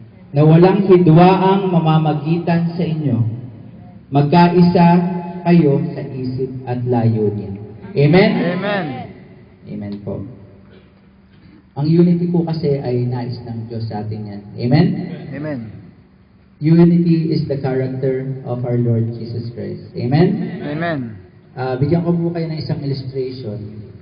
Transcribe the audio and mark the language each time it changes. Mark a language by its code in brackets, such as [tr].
[tl] Na walang hidwaang mamamagitan sa inyo. Magkaisa kayo sa isip at layunin. Amen? Amen. Amen po. Ang unity po kasi ay nais ng Diyos sa atin yan. Amen? Amen. [en] Unity is the character of our Lord Jesus Christ. [tl] Amen? Amen. Bigyan ko po kayo ng isang illustration.